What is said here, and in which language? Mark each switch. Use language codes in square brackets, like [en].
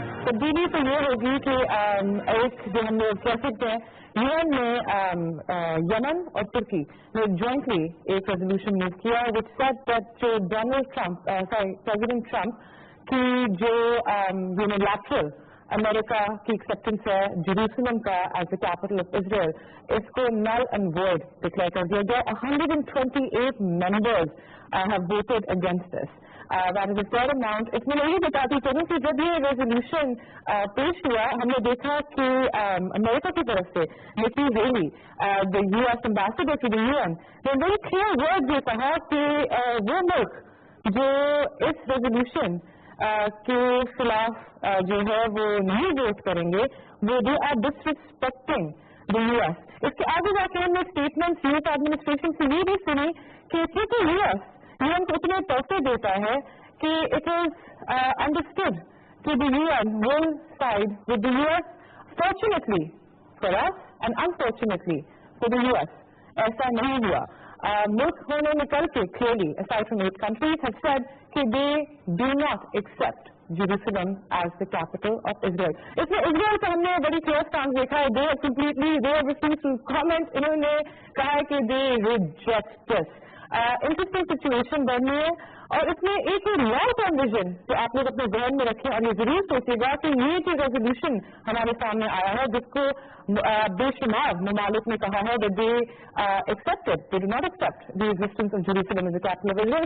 [hi] तब्दीली तो ये होगी कि एक जो हम लोग कह सकते हैं यूएन ने यमन और तुर्की ने जॉइंटली एक रेजोल्यूशन मूव किया [en] which said that [hi] जो डोनाल्ड ट्रंप प्रेसिडेंट ट्रंप की जो यूनिलैटरल अमेरिका की एक्सेप्टेंस है जेरूसलम का [en] as the capital of Israel, [hi] इसको [en] null and void [hi] डिक्लेयर कर दिया गया। [en] 128 members have voted against this. That is a fair amount. [hi] इसमें मैं ये बताती चलूँ कि जब ये रेजोल्यूशन पेश हुआ हमने देखा कि अमेरिका की तरफ से निकी heli the US ambassador to the UN ने [en] very clear word [hi] ये कहा कि वो मुल्क जो इस रेजोल्यूशन के खिलाफ जो है वो नहीं वोट करेंगे वो [en] They are disrespecting the US. [hi] इसके आगे जाके हमने स्टेटमेंट यूएस एडमिनिस्ट्रेशन से ये भी सुनी कि क्योंकि यूएस यूएन को इतने पैसे देता है कि [en] it is understood [hi] कि [en] the UN will side with the US [hi] fortunately for us and unfortunately for the US. ऐसा नहीं हुआ। मुल्क होने निकल के [en] clearly aside from 8 countries have said कि they do not accept Jerusalem as the capital of Israel. [hi] इसमें Israel का हमने बड़ी क्लियर स्टांस देखा है। [en] they have refused to comment। [hi] इन्होंने कहा है कि [en] they reject this। [hi] Interesting situation बन रही है और इसमें एक लॉन्ग टर्म विजन जो आप लोग अपने जहन में रखें और ये जरूर सोचिएगा कि ये जो रेजोल्यूशन हमारे सामने आया है जिसको बेशुमार ममालिक ने कहा है [en] that they accepted, they do not accept the existence of Jerusalem as the capital of Israel।